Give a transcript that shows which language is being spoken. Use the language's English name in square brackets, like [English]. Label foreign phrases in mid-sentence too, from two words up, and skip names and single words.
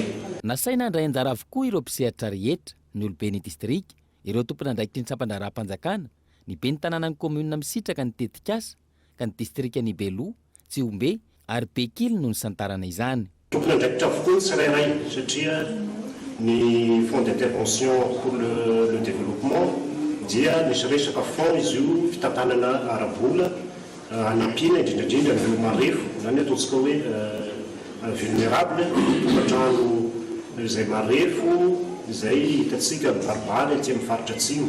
[Malagasy] Nasaina handray anjara avokoa ireo mpisehatra rehetra, ny olobe ny distrika, ireo tompon'andraikitra ny tsampandraram-panjakana, ny be ny tanàna ny komuna misitraka ny tetikasa, ka ny distrika ny Beloa, Tsiombe ary Bekily no ny santarana izany. Tompon'andraikitra avokoa tsirairay satria ny [French] fonds d'intervention pour le développement [Malagasy] dia nisy resaka fond izy io fitantanana ara-bola hanampiana indrindrandrindra ny marefo zany ataontsika hoe vulnérable tokantrano izay marefo izay hitatsika mibaribary aty amin'ny faritra atsimo.